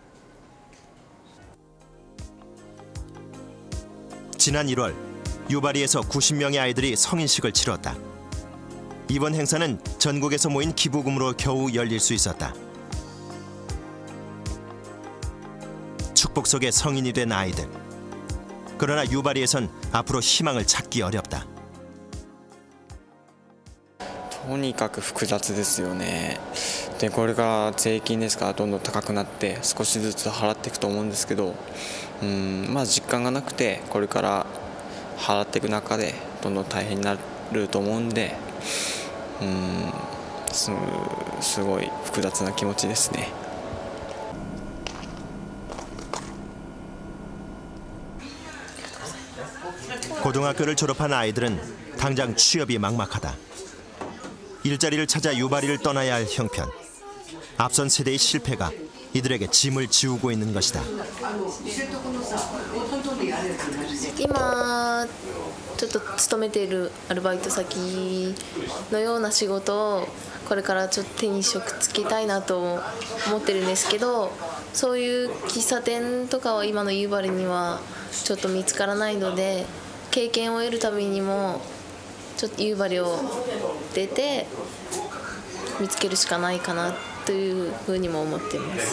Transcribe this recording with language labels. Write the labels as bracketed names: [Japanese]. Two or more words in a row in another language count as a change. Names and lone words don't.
[Korean] 지난 1월 유바리에서 90명의 아이들이 성인식을 치렀다. 이번 행사는 전국에서 모인 기부금으로 겨우 열릴 수 있었다. 축복 속에 성인이 된 아이들. 그러나 유바리에선 앞으로 희망을 찾기 어렵다. [Japanese] とにかく複雑ですよね。でこれから税金ですからどんどん高くなって少しずつ払っていくと思うんですけど、まあ実感がなくてこれから払っていく中でどんどん大変になると思うんで、すごい複雑な気持ちですね。 [Korean] 고등학교를 졸업한 아이들은 당장 취업이 막막하다. 일자리를 찾아 유바리를 떠나야 할 형편. 앞선 세대의 실패가 이들에게 짐을 지우고 있는 것이다. [Japanese] 今ちょっと勤めているアルバイト先のような仕事をこれからちょっと手に職つけたいなと思ってるんですけど、そういう喫茶店とかは今のユーバリにはちょっと見つからないので、経験を得るためにもちょっとユーバリを出て見つけるしかないかなというふうにも思っています。